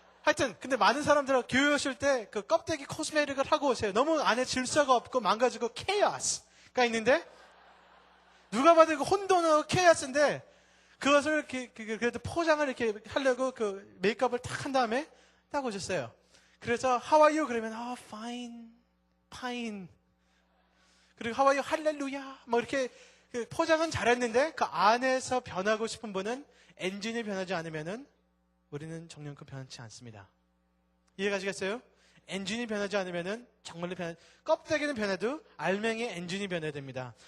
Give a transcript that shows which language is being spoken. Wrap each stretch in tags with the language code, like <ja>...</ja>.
<ko>하여튼 근데 많은 사람들은 교회 오실 때 그 껍데기 코스메틱을 하고 오세요. 너무 안에 질서가 없고 망가지고 케이오스가 있는데 누가 봐도 그 혼돈하고 케이오스인데 그것을 그래도 포장을 이렇게 하려고 그 메이크업을 딱 한 다음에 딱 오셨어요. 그래서</ko> <en>How are you?</en> <ko>그러면</ko> <en>fine.</en> <ko>그리고</ko> <en>How are you?</en> <ko>할렐루야. 뭐 이렇게 그 포장은 잘했는데 그 안에서 변하고 싶은 분은 엔진이 변하지 않으면은 우리는 정령껏 변하지 않습니다. 이해가시겠어요? 엔진이 변하지 않으면은 정말로 껍데기는 변해도 알맹이의 엔진이 변해야 됩니다.</ko>